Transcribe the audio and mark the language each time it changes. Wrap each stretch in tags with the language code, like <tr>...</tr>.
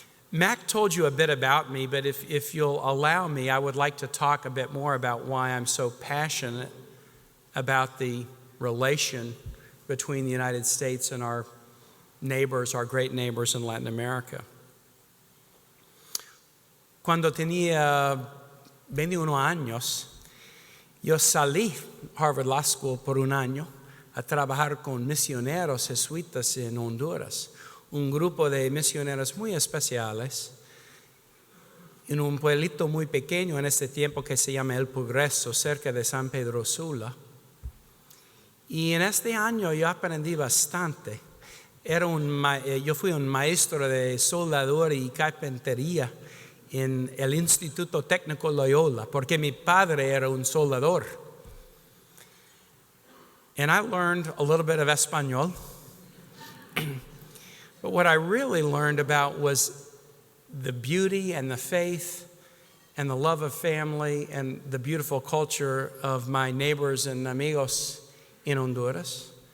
<en>Mack told you a bit about me, but if you'll allow me, I would like to talk a bit more about why I'm so passionate about the relation between the United States and our neighbors, our great neighbors in Latin America.</en> <es>Cuando tenía 21 años, yo salí Harvard Law School por un año a trabajar con misioneros jesuitas en Honduras, un grupo de misioneros muy especiales en un pueblito muy pequeño en este tiempo que se llama El Progreso, cerca de San Pedro Sula. Y en este año yo aprendí bastante. Yo fui un maestro de soldadura y carpintería en el Instituto Técnico Loyola, porque mi padre era un soldador.</es> <en>And I learned a little bit of Espanol. But what I really learned about was the beauty and the faith and the love of family and the beautiful culture of my neighbors and amigos in Honduras.</en>